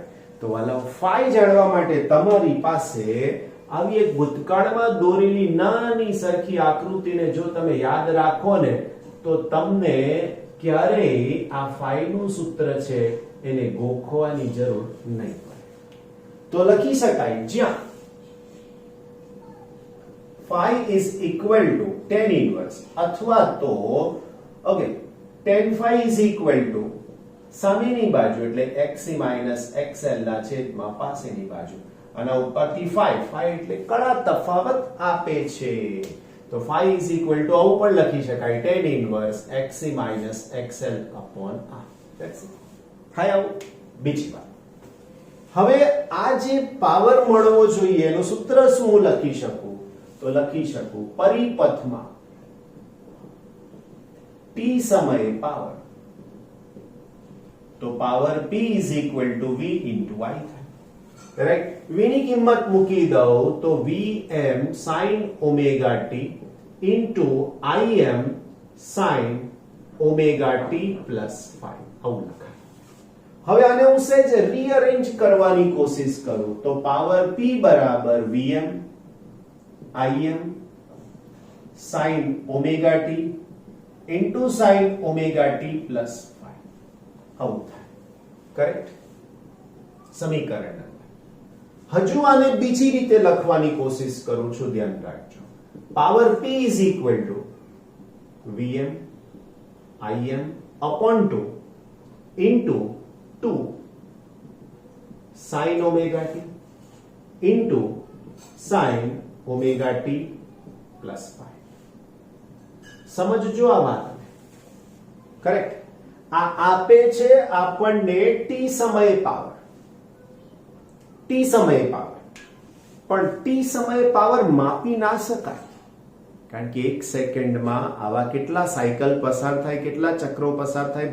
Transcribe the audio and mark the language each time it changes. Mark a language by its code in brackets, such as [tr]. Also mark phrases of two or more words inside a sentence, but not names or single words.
[gu] તો વાલા ફાઈ જાણવા માટે તમારી પાસે આવી એક ભૂતકાળમાં દોરેલી નાની સરખી આકૃતિને જો તમે યાદ રાખો ને તો તમને ક્યારેય આ ફાઈ નું સૂત્ર છે એને ગોખવાની જરૂર નહીં પડે. તો લખી શકાય જ્યાં [en] phi is equal to tan inverse [gu] અથવા તો ઓકે [en] tan phi is equal to [gu] સામેની બાજુ એટલે xc xl ના છેદમાં પાસેની બાજુ અને ઉપરથી phi એટલે કડા તફાવત આપે છે. [en] તો phi is equal to [gu] આવું પણ લખી શકાય [en] tan inverse xc xl upon r. That's it. [gu] થાય આવું. બીજી વાત, હવે આ જે પાવર મળવો જોઈએ એનું સૂત્ર શું હું લખી શકું? તો લખી શકું પરિપથમાં t સમયે પાવર, તો પાવર [en] p is equal to v into i [gu] થાય. કરેક્ટ? v ની કિંમત મૂકી દઉં તો [en] vm sin omega t into im sin omega t plus phi [gu] આવું લખાય. હવે આને હું સહેજ રીઅરેન્જ કરવાની કોશિશ કરું તો પાવર p બરાબર [en] vm im sin omega t into sin omega t plus phi [gu] આવું થાય. કરેક્ટ? સમીકરણ હજુ આને બીજી રીતે લખવાની કોશિશ કરું છું, ધ્યાન રાખજો. [en] પાવર p is equal to vm im upon 2 into 2 sin omega t into sin omega t plus phi. [gu] સમજજો આ વાત. કરેક્ટ? આ આપે છે આપણને t સમયે પાવર, t સમયે પાવર, પણ t સમયે પાવર માપી ના શકાય કારણ કે 1 સેકન્ડમાં આવા કેટલા સાયકલ પસાર થાય, કેટલા ચક્રો પસાર થાય?